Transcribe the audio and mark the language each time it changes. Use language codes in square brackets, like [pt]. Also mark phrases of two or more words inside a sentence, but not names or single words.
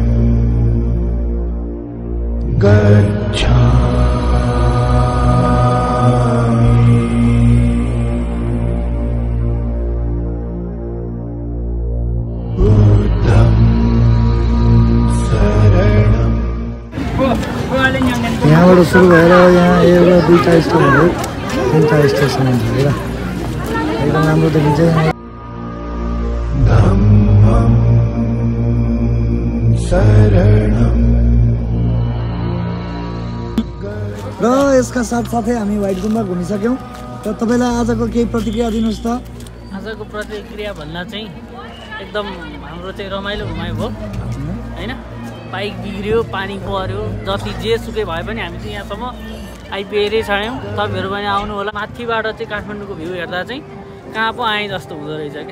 [pi] गच्छामि बुद्धं शरणं [ne] यहाँबाट सुरु भएर यहाँ एउटा 2टा स्टेसनहरू 3टा स्टेसन हुन्छ होइन एकदम राम्रो देखिन्छ [pi] धम्मं शरणं [ne] र यसका साथसाथै हामी व्हाइट गुम्बा घुमिसक्यौँ र तपाईँलाई आजको केही प्रतिक्रिया दिनुहोस् त आजको प्रतिक्रिया भन्दा चाहिँ एकदम हाम्रो चाहिँ रमाइलो घुमाइ भयो होइन बाइक बिग्रियो पानी पर्यो जति जे सुकै भए पनि हामी चाहिँ यहाँसम्म आइपुगेरै छाड्यौँ तपाईँहरू पनि आउनु होला माथिबाट चाहिँ काठमाडौँको भ्यू हेर्दा चाहिँ कहाँ पो आएँ जस्तो हुँदो रहेछ कि